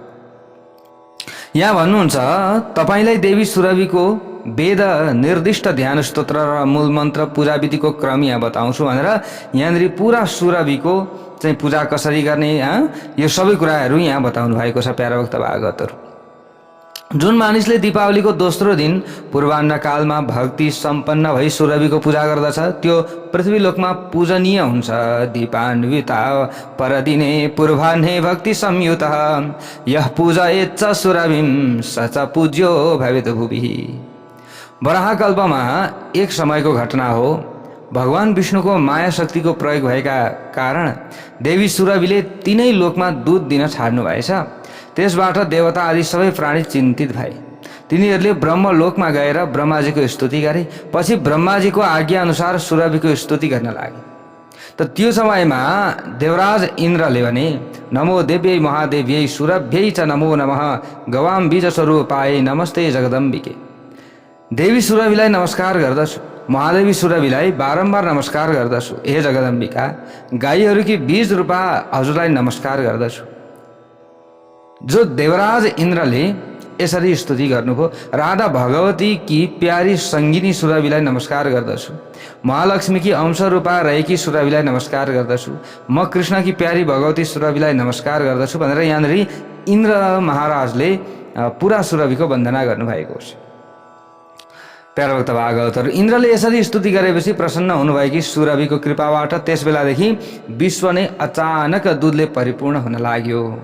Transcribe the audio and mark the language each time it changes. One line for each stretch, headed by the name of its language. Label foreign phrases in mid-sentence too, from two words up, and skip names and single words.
Nepali: यहाँ भन्नुहुन्छ, तपाईलाई देवी सुरभिको वेद निर्दिष्ट ध्यान स्तोत्र र मूल मन्त्र पूजा विधिको क्रम यहाँ बताउँछु भनेर यहाँनिर पुरा सुरभिको चाहिँ पूजा कसरी गर्ने यो सबै कुराहरू यहाँ बताउनु भएको छ प्यारा भक्त भागवतहरू। जुन मानिसले दीपावलीको दोस्रो दिन पूर्वाह्न कालमा भक्ति सम्पन्न भई सुरभिको पूजा गर्दछ त्यो पृथ्वीलोकमा पूजनीय हुन्छ।
Sanskrit: दीपान्विता परदिने पूर्वाह्ने भक्ति संयुत यह पूजयेच्च सुरभिं स च पूज्यो भवेत् भुवि।
Nepali: वराहकल्पमा एक समयको घटना हो। भगवान विष्णुको माया शक्तिको प्रयोग भएका कारण देवी सुरभिले तीनै लोकमा दूध दिन छाड्नु भएछ। त्यसबाट देवता आदि सबै प्राणी चिन्तित भए। तिनीहरूले ब्रह्मलोकमा गएर ब्रह्माजीको स्तुति गरे। पछि ब्रह्माजीको आज्ञा अनुसार सुरभिको स्तुति गर्न लागे। त त्यो समयमा देवराज इन्द्रले भने
Sanskrit: नमो देव्यै महादेव्यै सुरभ्यै च नमो नमः गवाम बीज स्वरूपाय नमस्ते जगदम्बिके।
Nepali: देवी सुरभिलाई नमस्कार गर्दछु, महादेवी सुरभिलाई बारम्बार नमस्कार गर्दछु। हे जगदम्बिका, गाईहरूकी बीज रूपा हजुरलाई नमस्कार गर्दछु। जो देवराज इन्द्रले यसरी स्तुति गर्नुभयो। राधा भगवती की प्यारी सङ्गिनी सुरभिलाई नमस्कार गर्दछु। महालक्ष्मी की अंश रूपा रहेकी सुरभिलाई नमस्कार गर्दछु। म कृष्ण की प्यारी भगवती सुरभिलाई नमस्कार गर्दछु भनेर यहाँनिर इन्द्र महाराजले पुरा सुरभिको वन्दना गर्नुभएको छ। प्यारा भक्त भागवतहरू, इन्द्रले यसरी स्तुति गरेपछि प्रसन्न हुनुभएकी सुरभिको कृपाबाट त्यस बेलादेखि विश्व नै अचानक दूधले परिपूर्ण हुन लाग्यो।